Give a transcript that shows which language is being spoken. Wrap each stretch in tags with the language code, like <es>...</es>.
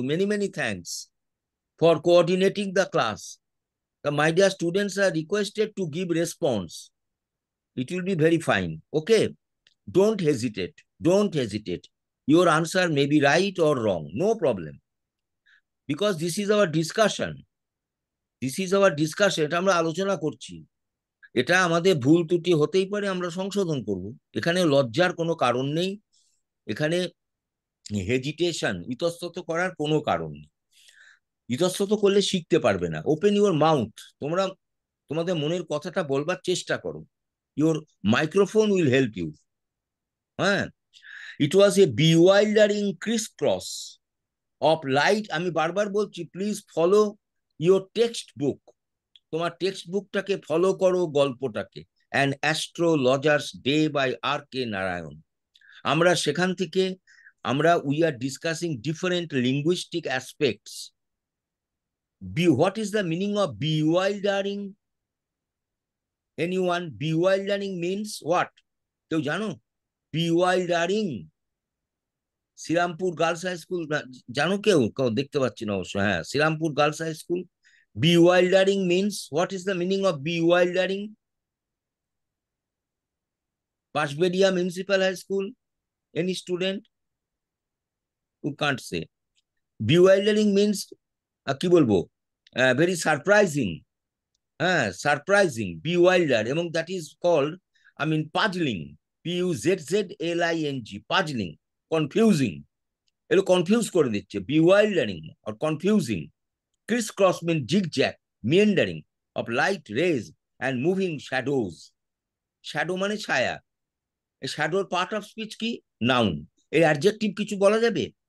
<en>Many, many thanks for coordinating the class. The my dear students are requested to give response. It will be very fine. Okay? Don't hesitate. Don't hesitate. Your answer may be right or wrong. No problem. Because this is our discussion. This is our discussion.</en> <bn>এটা আমরা আলোচনা করছি। এটা আমাদের ভুল ত্রুটি হতেই পারে, আমরা সংশোধন করব। এখানে লজ্জার কোনো কারণ নেই, এখানে হেজিটেশন, ইতস্তত করার কোনো কারণ নেই। ইতস্তত করলে শিখতে পারবে না।</bn> <en>open your mouth,</en> <bn>তোমরা তোমাদের মনের কথাটা বলবার চেষ্টা করো।</bn> <en>Your microphone will help you. হ্যাঁ, it was a bewildering criss cross of light.</en> <bn>আমি বারবার বলছি,</bn> <en>Please follow your textbook.</en> <bn>তোমার টেক্সট বুকটাকে ফলো করো, গল্পটাকে। অ্যান অ্যাস্ট্রোলজার্স ডে বাই আর কে নারায়ণ। আমরা সেখান থেকে</bn> <en>We are discussing different linguistic aspects. What is the meaning of bewildering? Anyone? Bewildering means what?</en> <bn>কেউ জানো? বিওয়াইল্ডারিং, শ্রীরামপুর গার্লস হাই স্কুল, জানো কেউ? কেউ দেখতে পাচ্ছি না অবশ্য। হ্যাঁ, Serampore girls high school.</bn> <en>Bewildering means, what is the meaning of bewildering? Pashbedia Municipal High School, any student who can't say? Bewildering means</en> <bn>কি বলবো,</bn> <en>very surprising. হ্যাঁ, surprising, bewilder, এবং that is called, I mean, puzzling, puzzling, puzzling, confusing।</en> <bn>এগুলো confuse করে দিচ্ছে,</bn> <en>bewildering or confusing। Crisscross means zigzag, meandering of light rays and moving shadows.</en> <bn>Shadow মানে ছায়া। এই শ্যাডোর পার্ট অফ স্পিচ কি? Noun. এই অ্যাডজেক্টিভ কিছু বলা যাবে?</bn>